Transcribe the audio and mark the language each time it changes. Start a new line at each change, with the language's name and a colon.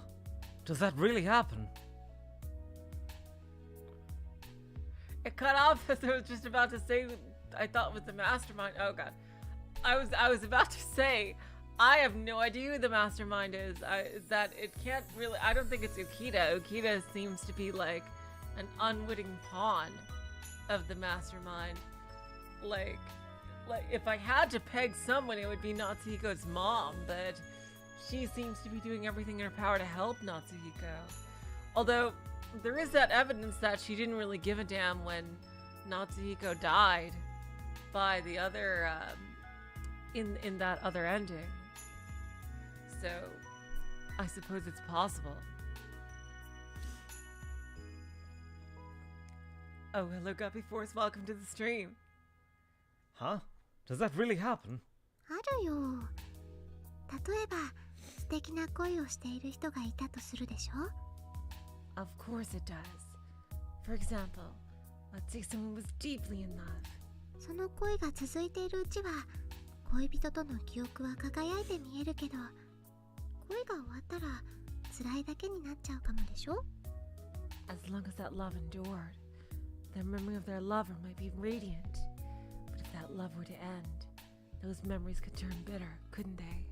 English: Huh? Does that really happen? It cut off as I was just about to say I thought was the mastermind. Oh god. I was about to say I have no idea who the mastermind is. That it can't really, I don't think it's Ukita. Ukita seems to be like an unwitting pawn of the mastermind. Like if I had to peg someone, it would be Natsuhiko's mom, but she seems to be doing everything in her power to help Natsuhiko. Although there is that evidence that she didn't really give a damn when Natsuhiko died by the other in that other ending. So I suppose it's possible. Oh, hello Guppy Force, welcome to the stream. Huh? Does that really happen?
Japanese: あるよ。例えば素敵な恋をしている人がいたとするでしょ?
English: Of course it does. For example, let's say someone was deeply in love.
Japanese: その恋が続いているうちは恋人との記憶は輝いて見えるけど、恋が終わったら辛いだけになっちゃうかもでしょ?
English: As long as that love endured, their memory of their lover might be radiant. But if that love were to end, those memories could turn bitter, couldn't they?